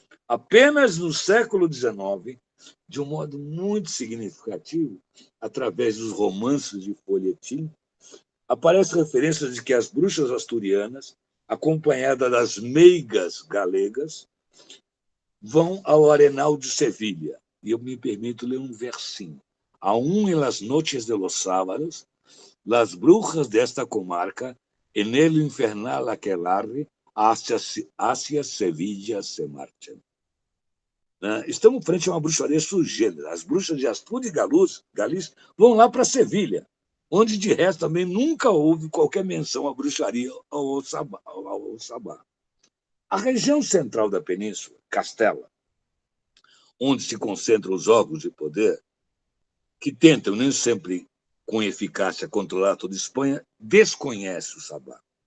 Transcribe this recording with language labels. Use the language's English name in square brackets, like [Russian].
[Portuguese] Apenas no século XIX, de um modo muito significativo, através dos romances de folhetim, aparecem referências de que as bruxas asturianas, acompanhadas das meigas galegas, vão ao Arenal de Sevilha. E eu me permito ler um versinho. [Spanish] Aún en las noches de los sábados, las brujas desta comarca, en el infernal aquelarre, hacia Sevilla se marchan. [Portuguese] Estamos frente a uma bruxaria sugênera. As bruxas de Astúria e Galícia vão lá para Sevilha, onde, de resto, também nunca houve qualquer menção à bruxaria ou ao sabá. A região central da península, Castela, onde se concentram os órgãos de poder, que tentam, nem sempre com eficácia, controlar toda a Espanha, desconhece o sabá.